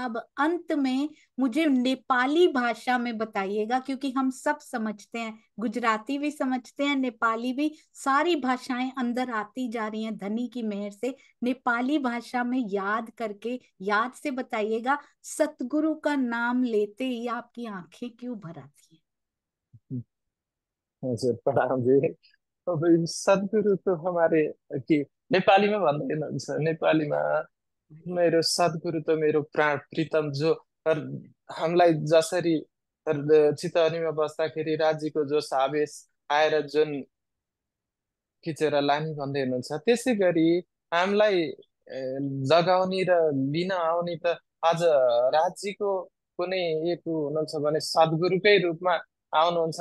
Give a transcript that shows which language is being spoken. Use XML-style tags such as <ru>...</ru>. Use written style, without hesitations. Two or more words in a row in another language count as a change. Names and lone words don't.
<hi>अब अंत में मुझे नेपाली भाषा में बताइएगा, क्योंकि हम सब समझते हैं, गुजराती भी समझते हैं, नेपाली भी, सारी भाषाएं अंदर आती जा रही हैं धनी की मेहर से। नेपाली भाषा में याद करके, याद से बताइएगा, सतगुरु का नाम लेते ही आपकी आंखें क्यों भर आती हैं?</hi> <ne>हजुर प्रणाम जी। अब सद्गुरु</ne> <hi>तो हमारे</hi> <ne>कि नेपालीमा भन्दैनुहुन्छ, नेपालीमा मेरो सद्गुरु त मेरो प्राण प्रीतम जो तर हामीलाई जसरी चितवनीमा बस्दाखेरि राज्यको जो आवेश आएर जुन खिचेर लाने भन्दै हुनुहुन्छ, त्यसै गरी हामीलाई जगाउने र लिन आउने त आज राज्यको कुनै एक हुनुहुन्छ भने सद्गुरुकै रूपमा आउनुहुन्छ।</ne>